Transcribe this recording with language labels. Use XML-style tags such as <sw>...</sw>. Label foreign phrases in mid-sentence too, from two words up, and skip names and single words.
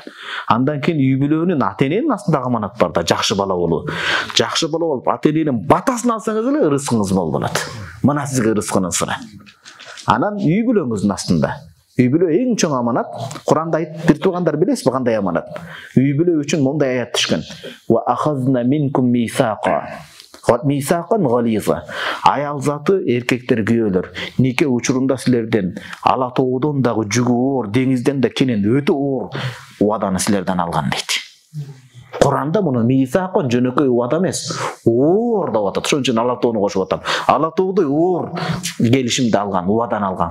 <ky>Андан кийин үй бүлөнүн, ата-эненин астындагы аманат бар да, жакшы бала болуу. Жакшы бала болуп, ата-эненин батасын алсаңыз эле ырыскыңыз мол болот. Мына сизге ырыскынын сыры. Анан үй бүлөңүздүн астында. Үй бүлө эң чоң аманат. Куранда айтып бир тургандар билесизби кандай аманат? Үй бүлө үчүн мондай аят түшкөн.</ky> <ar>وأخذن منكم ميثاقا. ميثاقا غليظا.</ar> <ky>Аял заты эркектер күйөөлөр. Нике учурунда силерден ала тоодон дагы жүгү оор, деңизден да кенен өтө оор убаданы силерден алган дейт. Куранда муну мисакан жөнөкөй убада эмес, оор деп атат. Ошон үчүн ала тоону кошуп атам. Ала тоодой оор келишимди алган, убадан алган.</ky>